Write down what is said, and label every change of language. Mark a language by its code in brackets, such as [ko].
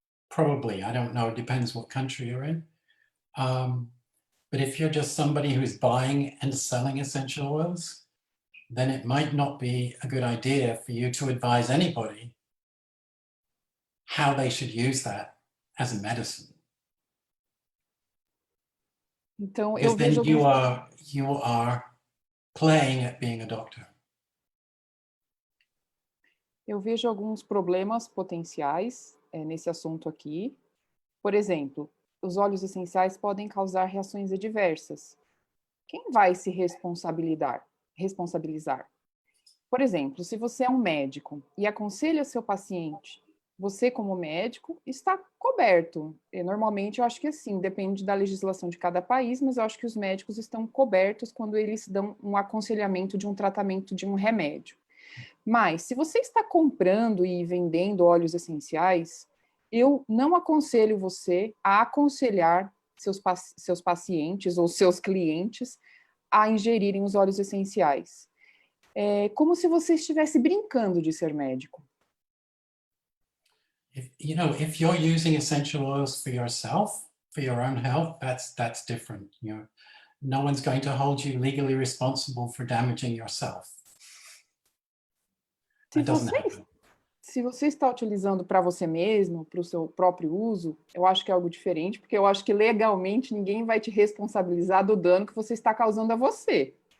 [en] Probably, I don't know, it depends what country you're in. But if you're just somebody who's buying and selling essential oils, then it might not be a good idea for you to advise anybody how they should use that as a medicine. [pt] Então, [en] Because [pt] eu [en] then [pt] vejo [en] you are playing at being a doctor. [pt] Eu vejo alguns problemas potenciais nesse assunto aqui. Por exemplo, os óleos essenciais podem causar reações adversas. Quem vai se responsabilizar? Por exemplo, se você é um médico e aconselha seu paciente, você como médico está coberto. Normalmente eu acho que assim, depende da legislação de cada país, mas eu acho que os médicos estão cobertos quando eles dão um aconselhamento de um tratamento de um remédio. Mas, se você está comprando e vendendo óleos essenciais, eu não aconselho você a aconselhar seus pacientes ou seus clientes a ingerirem os óleos essenciais. É como se você estivesse brincando de ser médico. [en] If you're using essential oils for yourself, for your own health, that's different. No one's going to hold you legally responsible for damaging yourself. [pt] Se você está utilizando para você mesmo, para o seu próprio uso, eu acho que é algo diferente, porque eu acho que legalmente ninguém vai te responsabilizar do dano que você está causando a você.